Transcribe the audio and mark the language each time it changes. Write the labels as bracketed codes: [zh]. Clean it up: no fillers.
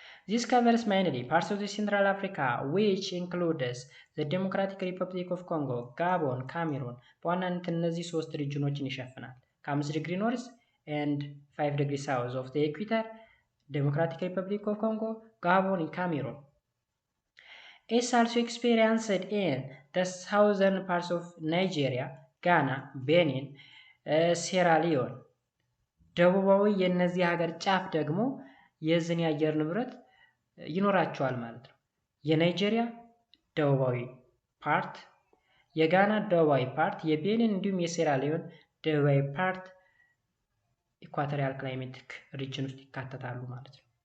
[en] This covers mainly parts of the Central Africa which includes the Democratic Republic of Congo, Gabon, Cameroon [am] በዋናነት እነዚህ 3 ሪጅኖችን ይሸፍናል። [en] ከ5 ዲግሪ ኖርዝ and 5 ዲግሪ ሳውዝ of the equator, Democratic Republic of Congo, Gabon and Cameroon. It's also experienced in the southern parts of Nigeria, Ghana, Benin, Sierra Leone. [am] ደቡባዊ የነዚህ ሀገር ጫፍ ደግሞ የዝን የአየር ንብረት ይኖራቸዋል ማለት ነው። የናይጄሪያ ደቡባዊ ፓርት፣ የጋና ደቡባዊ ፓርት፣ የቤኒን እንዲሁም የሴራ ሊዮን ደቡባዊ ፓርት ኢኳቶሪያል ክላይሜቲክ ሪጅን ውስጥ ይካተታሉ ማለት ነው።